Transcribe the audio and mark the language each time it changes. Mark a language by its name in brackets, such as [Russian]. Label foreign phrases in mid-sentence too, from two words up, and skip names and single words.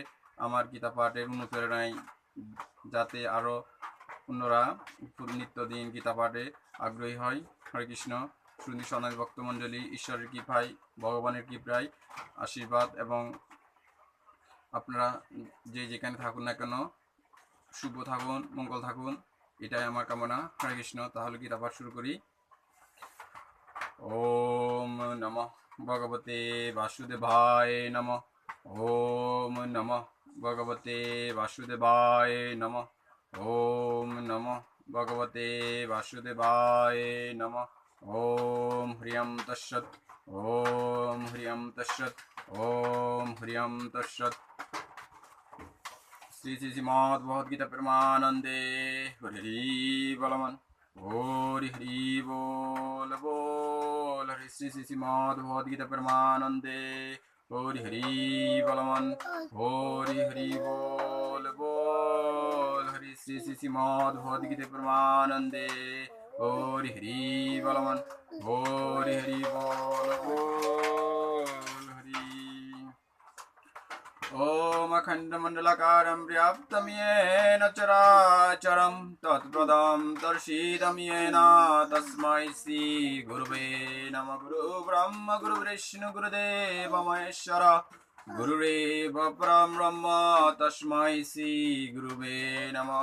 [Bangla] আমার গীতা পাঠের অনুপ্রেরণায় যাতে আরও অন্যরা নিত্যদিন গীতা পাঠে আগ্রহী হয়। হরে কৃষ্ণ। সুধী সনাতন ভক্তমণ্ডলী, ঈশ্বরের কৃপায়, ভগবানের কৃপায় আশীর্বাদ এবং আপনারা যে যেখানে থাকুন না কেন শুভ থাকুন, মঙ্গল থাকুন, এটাই আমার কামনা। হরে কৃষ্ণ। তাহলে গীতা পাঠ শুরু করি। [Sanskrit] ওম নমঃ ভগবতে বাসুদেবায় নমঃ। ওম নমঃ ভগবতে বাসুদেবায় নমঃ। ওম নমঃ ভগবতে বাসুদেবায় নমঃ। ওম হ্রিয়ম তৎসৎ। ওম হ্রিয়ম তৎসৎ। ওম হ্রিয়ম তৎসৎ। [Bangla] শ্রী শ্রী শ্রীমদ্ ভগবদ্গীতা প্রেমানন্দে হরি বলমান। হরি হরি বল বল হরি। শ্রী শ্রী শ্রীমদ্ ভগবদ্গীতা প্রেমানন্দে হরি হরি বলমান। হরি হরি বল বল হরি। শ্রী শ্রী শ্রীমদ্ ভগবদ্গীতা প্রেমানন্দে হরি হরি বলমান। হরি হরি বল বল হরি। [Sanskrit] ओम अखंडमंडलाकारं व्याप्तं येन चराचरं तत्पदं दर्शितं येन तस्मै श्री गुरुवे नमः। गुरु ब्रह्म गुरु विष्णु गुरुदेव महेश्वर गुरुरेव परं ब्रह्म तस्मै श्री गुरुवे नमः।